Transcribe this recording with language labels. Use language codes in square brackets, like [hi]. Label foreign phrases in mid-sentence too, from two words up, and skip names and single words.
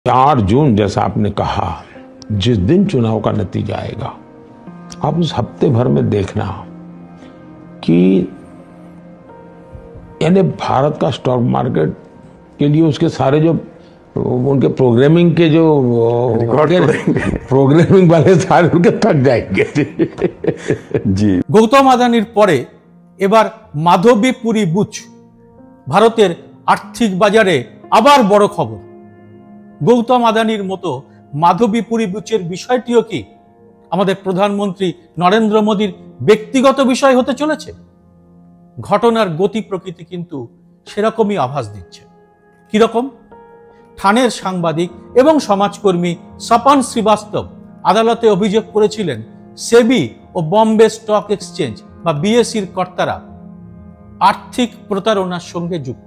[hi] 4 जून जैसा आपने कहा, जिस दिन चुनाव का नतीजा आएगा, आप उस हफ्ते भर में देखना कि यानी भारत का स्टॉक मार्केट के लिए उसके सारे जो उनके प्रोग्रामिंग के जो प्रोग्रामिंग वाले सारे उनके थक जाएंगे। जी [bn] গৌতম আদানির পরে এবার মাধবীপুরী বুচ ভারতের আর্থিক বাজারে আবার বড় খবর। গৌতম আদানির মতো মাধবীপুরী বুচের বিষয়টিও কি আমাদের প্রধানমন্ত্রী নরেন্দ্র মোদীর ব্যক্তিগত বিষয় হতে চলেছে? ঘটনার গতি প্রকৃতি কিন্তু সেরকমই আভাস দিচ্ছে। কি রকম? থানের সাংবাদিক এবং সমাজকর্মী স্বপন শ্রীবাস্তব আদালতে অভিযোগ করেছিলেন সেবি ও বম্বে স্টক এক্সচেঞ্জ বা বিএসইর কর্তারা আর্থিক প্রতারণার সঙ্গে যুক্ত।